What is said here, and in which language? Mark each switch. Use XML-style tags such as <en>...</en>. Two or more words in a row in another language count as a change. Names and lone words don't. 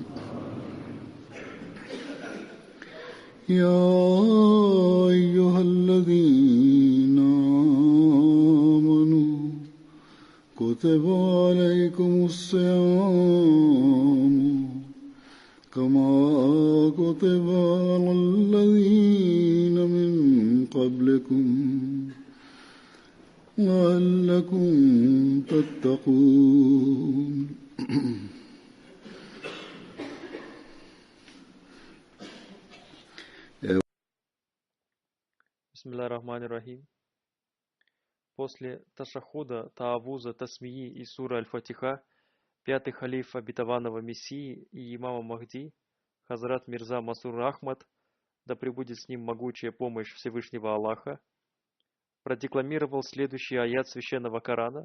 <ar>يا أيها الذين آمنوا كتب عليكم الصيام كما كتب على الذين من قبلكم لعلكم تتقون. بسم الله الرحمن الرحيم.</ar> <ru>После ташахуда, таавуза, тасмии и сура Аль-Фатиха, пятый халиф обетованного Мессии и имама Махди, Хазрат Мирза Масур Ахмад, да пребудет с ним могучая помощь Всевышнего Аллаха, продекламировал следующий аят Священного Корана.</ru>